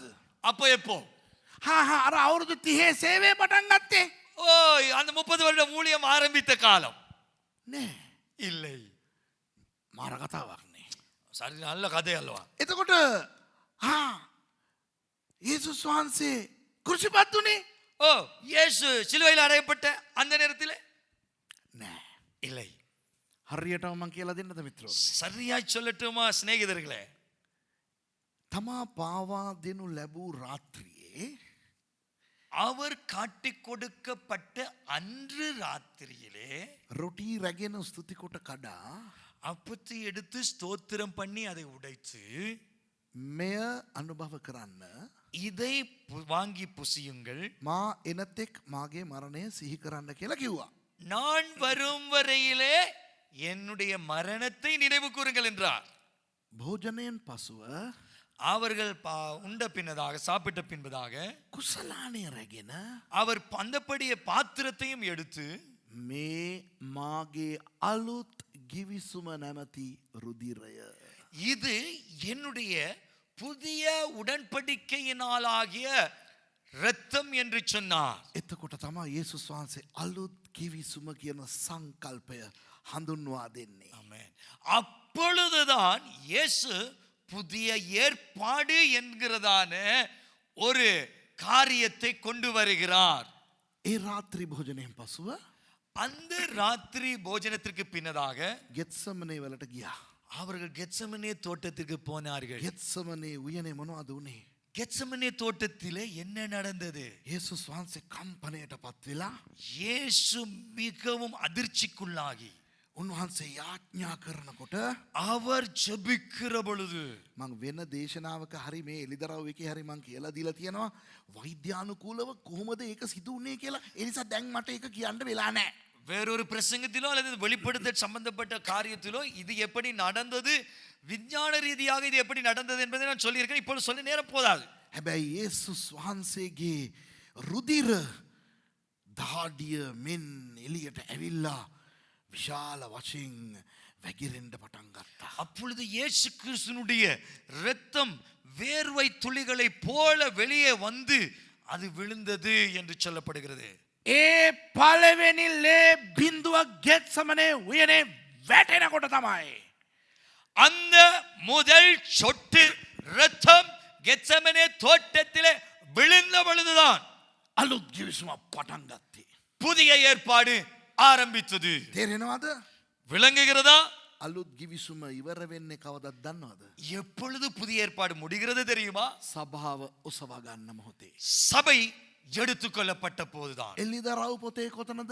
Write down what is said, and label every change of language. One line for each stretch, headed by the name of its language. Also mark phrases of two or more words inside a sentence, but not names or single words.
Tamil: அப்போ எப்போ?
Sinhala: අර අවුරුදු 30 සේවය පටන් ගත්තේ
Tamil: அந்த 30 வருட ஊழியம் ஆரம்பித்த காலம்
Sinhala: නෑ.
Tamil: இல்லை.
Sinhala: මාර කතාවක් නේ.
Tamil: சரி, நல்ல கதை அல்லவா?
Sinhala: එතකොට යේසුස් වහන්සේ කුරුසිපත් උනේ
Tamil: இயேசு சிலுவையில் அறையப்பட்ட அந்த நேரத்தில்
Sinhala: නෑ.
Tamil: இல்லை.
Sinhala: හරියටම මං කියලා දෙන්නද මිත්‍රෝ?
Tamil: சரியாய் சொல்லட்டுமா சிநேகிதர்களே?
Sinhala: තමා පාවා දෙනු ලැබූ ராத்திரிයේ
Tamil: அவர் காட்டிக் கொடுக்கப்பட்ட அன்று ராத்திரியிலே
Sinhala: රොටි රැගෙන ස්තුති කොට කඩා
Tamil: அப்பத்தை எடுத்து ஸ்தோத்திரம் பண்ணி அதை உடைத்து
Sinhala: මෙය අනුභව කරන්න
Tamil: இதை வாங்கி புசியுங்கள்,
Sinhala: මා එනතෙක් මාගේ මරණය සිහි කරන්න කියලා කිව්වා.
Tamil: நான் வரும் வரையிலே என்னுடைய மரணத்தை நினைவு கூறுங்கள் என்றார்.
Sinhala: භෝජනයෙන් පසුව
Tamil: அவர்கள் உண்ட பின்னதாக சாப்பிட்ட பின்பதாக
Sinhala: කුසලානය රැගෙන
Tamil: அவர் அந்தப்படிய பாத்திரத்தையும் எடுத்து
Sinhala: මේ මාගේ අලුත් ගිවිසුම නැමති රුධිරය
Tamil: இது என்னுடைய புதிய உடன்படிக்கையினாலாகிய இரத்தம் என்று சொன்னார்.
Sinhala: එතකොට තමයි යේසුස් වහන්සේ අලුත් ගිවිසුම කියන සංකල්පය හඳුන්වා දෙන්නේ.
Tamil: ஆமென். அப்பொழுதுதான் இயேசு புதிய ஏற்பாடு என்கிறதான ஒரு காரியத்தை கொண்டு வருகிறார்.
Sinhala: ඒ රාත්‍රී භෝජනයෙන් පසුව
Tamil: அந்த ராத்திரி போஜனத்திற்கு பின்னதாக
Sinhala: ගෙත්සමනේ වලට ගියා.
Tamil: அவர்கள் கெத்செமனே தோட்டத்திற்கு போனார்கள்.
Sinhala: ගෙත්සමනේ උයනේ මොනවද වුනේ?
Tamil: கெத்செமனே தோட்டத்திலே என்ன நடந்தது?
Sinhala: යේසුස් වහන්සේ කම්පනයට පත් වෙලා
Tamil: இயேசு மிகவும் அதிர்ச்சிக்குள்ளாகி
Sinhala: උන්වහන්සේ යාඥා කරනකොට
Tamil: அவர் ஜெபிக்கிற பொழுது
Sinhala: මං වෙන දේශනාවක හරි මේ එලිදරව් එකේ හරි මං කියලා දීලා තියෙනවා වෛද්‍යානුකූලව කොහොමද ඒක සිදු වුනේ කියලා. ඒ නිසා දැන් මට ඒක කියන්න වෙලා නැහැ.
Tamil: வேறொரு பிரசங்கத்திலோ அல்லது வெளிப்படுத்தல் சம்பந்தப்பட்ட காரியத்திலோ இது எப்படி நடந்தது, விஞ்ஞான ரீதியாக இது எப்படி நடந்தது என்பதை நான் சொல்லியிருக்கேன். இப்பொழுது சொல்ல நேரம் போதாது.
Sinhala: හැබැයි යේසුස් වහන්සේගේ රුධිර දහඩිය මෙන් එළියට ඇවිල්ලා විශාල වශයෙන් වැగిරෙන්න පටන් ගත්තා.
Tamil: அப்பொழுது இயேசு கிறிஸ்துனுடைய இரத்தம் வேர்வை துளிகளை போல வெளியே வந்து அது விழுந்தது என்று சொல்லப்படுகிறது.
Sinhala: ඒ පළවෙනි ලේ බිඳුව ගෙත්සමනේ උයනේ වැටෙනකොට තමයි
Tamil: அந்த முதல் சொட்டு இரத்தம் கெத்செமனே தோட்டத்திலே விழுந்த பொழுதுதான்
Sinhala: අලුත් ගිවිසුමක් පටන් ගත්තේ.
Tamil: புதிய ஏற்பாடு ஆரம்பித்தது.
Sinhala: තේරෙනවද?
Tamil: விளங்குகிறதா?
Sinhala: අලුත් ගිවිසුම ඉවර වෙන්නේ කවදද දන්නවද?
Tamil: எப்பொழுது புதிய ஏற்பாடு முடிகிறது தெரியுமா?
Sinhala: සභාව ඔසවා ගන්න මොහොතේ.
Tamil: சபை எடுத்துக்கொள்ளப்பட்ட போதுதான்.
Sinhala: එලිදරව් පොතේ කොතනද?